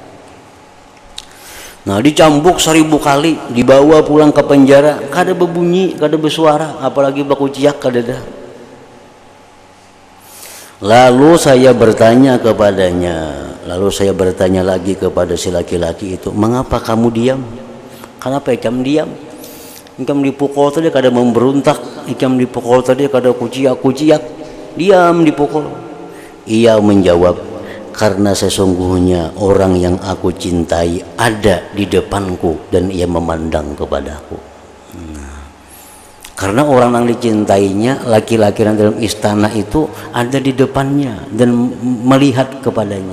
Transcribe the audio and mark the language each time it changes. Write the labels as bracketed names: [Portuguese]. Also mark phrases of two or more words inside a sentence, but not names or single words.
[Indonesian] Nah, dicambuk 1000 kali, dibawa pulang ke penjara, kada berbunyi, kada bersuara, apalagi [Banjar] bakuciak kada ada. [Indonesian] Lalu saya bertanya lagi kepada si laki-laki itu, mengapa kamu diam? Kenapa kamu diam? [Banjar] Ikam dipukul tadi kada memberontak, ikam dipukul tadi kada kuciak-kuciak, [Indonesian] diam dipukul. Ia menjawab, karena sesungguhnya orang yang aku cintai ada di depanku dan ia memandang kepadaku. Karena orang yang dicintainya, laki-laki yang dalam istana itu ada di depannya dan melihat kepadanya.